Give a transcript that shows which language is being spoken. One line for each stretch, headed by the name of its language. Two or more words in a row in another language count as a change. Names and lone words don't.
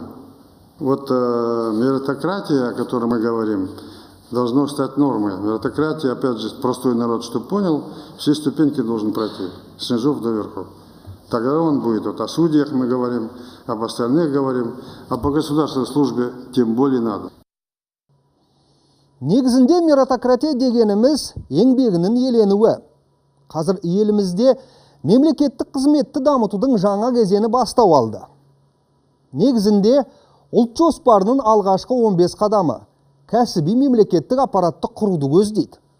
Russian: Вот меритократия, о которой мы говорим, должно стать нормой. Меритократия, опять же, простой народ, что понял, все ступеньки должен пройти, с низов до верхов. Тогда он будет. Вот о судьях мы говорим, об остальных говорим, а по государственной службе тем более надо.
Kazakh: Негізінде меритократия дегеніміз еңбегінің еленуі. Қазір елімізде мемлекеттік қызметті дамытудың жаңа кезеңі бастау алды. Негізінде ұлт жоспарының алғашқы 15 қадамы кәсіби мемлекеттік аппаратты құруды көздейді.